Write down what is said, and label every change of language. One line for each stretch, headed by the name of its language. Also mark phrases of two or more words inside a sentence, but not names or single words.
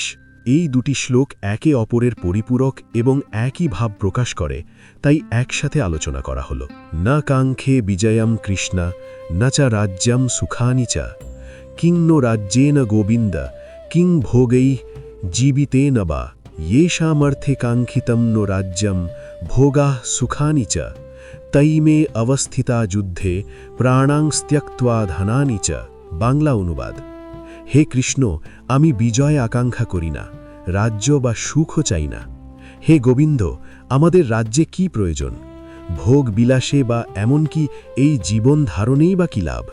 Bangla: এই দুটি শ্লোক একে অপরের পরিপূরক এবং একই ভাব প্রকাশ করে, তাই একসাথে আলোচনা করা হল।
Sanskrit: না কাঙ্ক্ষে বিজয়ম কৃষ্ণা, না চা রাজ্যম সুখানি চা, কিং নো রাজ্যেন গোবিন্দ, কিং ভোগৈ জীবিতেন বা, येषामर्थे काङ्क्षितं नो राज्यं भोगाः सुखानि च, तयि मे अवस्थिता যুদ্ধে প্রাণাং ত্যক্ত্বা ধনানি চ।
Bangla: বাংলা অনুবাদ: হে কৃষ্ণ, আমি বিজয় আকাঙ্ক্ষা করি না, রাজ্য বা সুখও চাই না। হে গোবিন্দ, আমাদের রাজ্যে কি প্রয়োজন? ভোগ বিলাসে বা এমনকি এই জীবন ধারণেই বা কি লাভ?